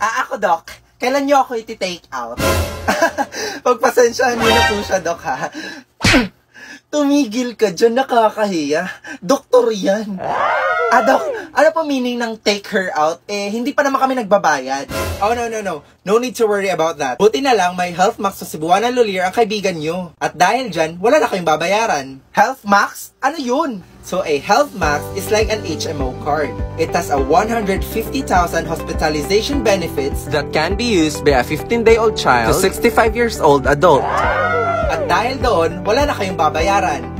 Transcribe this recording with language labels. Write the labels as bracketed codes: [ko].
[tl] Ako, Doc. Kailan niyo ako iti-take out? Pagpasensyahan niyo na po siya, Doc, ha? Tumigil ka dyan, nakakahiya. Doktor yan. Doc, Ano po meaning ng take her out? Hindi pa naman kami nagbabayad. [en] Oh, no. No need to worry about that. [tl] Buti na lang may Health Max sa Cebuana Lulier ang kaibigan nyo. At dahil dyan, wala na kayong babayaran. Health Max? Ano yun? [en] So a Health Max is like an HMO card. It has a 150,000 hospitalization benefits that can be used by a 15-day-old child to 65 years old adult. [tl] At dahil doon, wala na kayong babayaran.